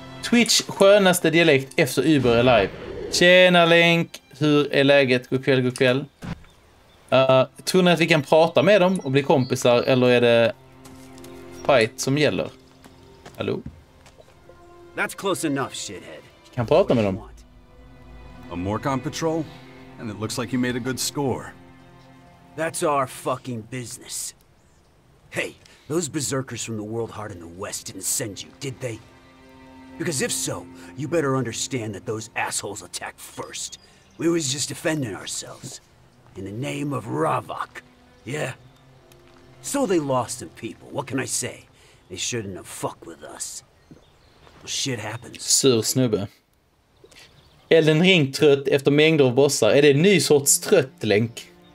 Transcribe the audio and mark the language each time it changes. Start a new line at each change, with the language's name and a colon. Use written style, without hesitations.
Swedish: Twitch skönaste dialekt efter Uber är live. Tjena Länk, hur är läget? God kväll, god kväll. Tror ni att vi kan prata med dem och bli kompisar eller är det fight som gäller? Hallå?
English: That's close enough, shithead.
Swedish: Kan prata med dem.
English: A Morcon patrol? And it looks like you made a good score. That's our fucking business. Hey, those berserkers from the World Heart in the West didn't send you, did they? Because if so, you better understand that those assholes attacked first. We was just defending ourselves. In the name of Ravak. Yeah. So they lost some people, what can I say? They shouldn't have fucked with us. Well, shit happens.
Swedish: Sur snubbe. Elden Ring trött efter mängder av bossar. Är det en ny sorts trött, Länk?